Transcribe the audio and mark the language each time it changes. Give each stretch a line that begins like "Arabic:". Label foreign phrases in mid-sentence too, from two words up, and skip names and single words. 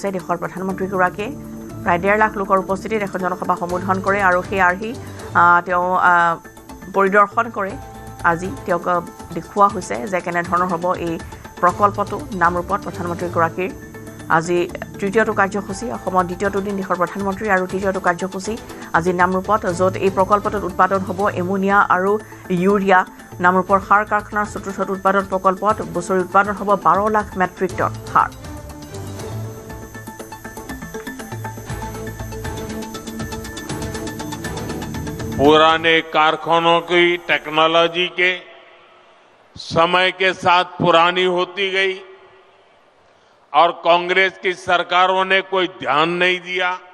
Assamese: দেশৰ প্ৰধানমন্ত্ৰীগৰাকীয়ে প্ৰায় 1.5 লাখ লোকৰ উপস্থিতিত এখন জনসভা সম্বোধন কৰে আৰু সেই আৰ্হি তেওঁ পৰিদৰ্শন কৰে আজি তেওঁক দেখুওৱা হৈছে যে কেনেধৰণৰ হ'ব এই প্ৰকল্পটো নামৰূপত প্ৰধানমন্ত্ৰীগৰাকীৰ আজি তৃতীয়টো কাৰ্যসূচী অসমৰ দ্বিতীয়টো দিন দেশৰ প্ৰধানমন্ত্ৰী আৰু তৃতীয়টো কাৰ্যসূচী আজি নামৰূপত য'ত এই প্ৰকল্পটোত উৎপাদন হ'ব এমোনিয়া আৰু ইউৰিয়া নামৰূপৰ সাৰ কাৰখানাৰ চতুৰ্থটো উৎপাদন প্ৰকল্পত বছৰি উৎপাদন হ'ব 12 লাখ মেট্ৰিক টন সাৰ
Hindi: पुराने कारखानों की टेक्नोलॉजी के समय के साथ पुरानी होती गई और कांग्रेस की सरकारों ने कोई ध्यान नहीं दिया